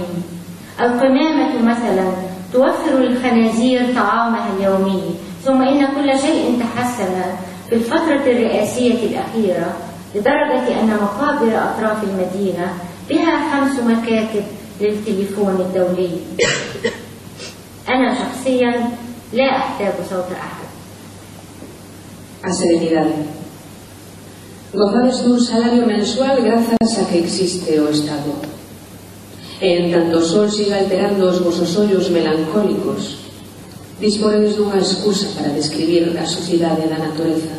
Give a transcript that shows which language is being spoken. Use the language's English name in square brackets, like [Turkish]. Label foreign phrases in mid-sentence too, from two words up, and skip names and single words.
[Arabic] القمامة مثلا توفر للخنازير طعامها اليومي، ثم إن كل شيء تحسن في الفترة الرئاسية الأخيرة لدرجة أن مقابر أطراف المدينة بها 5 مكاتب للتليفون الدولي. أنا شخصيا لا أحتاج صوت أحد. [Galician] A serenidade. Gozades dun salario mensual grazas a que existe o Estado. E en tanto o sol siga alterando os vosos ollos melancólicos, disponedes dunha excusa para describir a sucidade da natureza.